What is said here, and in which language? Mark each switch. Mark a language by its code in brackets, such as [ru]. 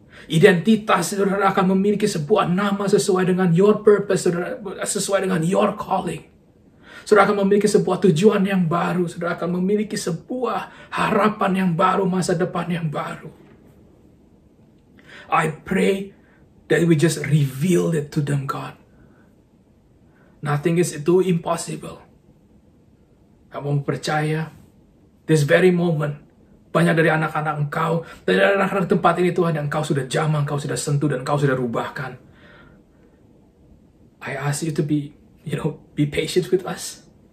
[id] Identitas saudara akan memiliki sebuah nama sesuai dengan [en] your purpose, [id] saudara, sesuai dengan [en] your calling. [id] Saudara akan memiliki sebuah tujuan yang baru. Saudara akan memiliki sebuah harapan yang baru, masa depan yang baru. [en] I pray that we just reveal it to them, God. Nothing is too impossible. [id] Kamu percaya, [en] this very moment, [id] banyak dari anak-anak Engkau, dari anak-anak tempat ini, Tuhan, yang Engkau sudah jamah, Engkau sudah sentuh, dan Engkau sudah rubahkan. [en] I ask you to be be patient with us.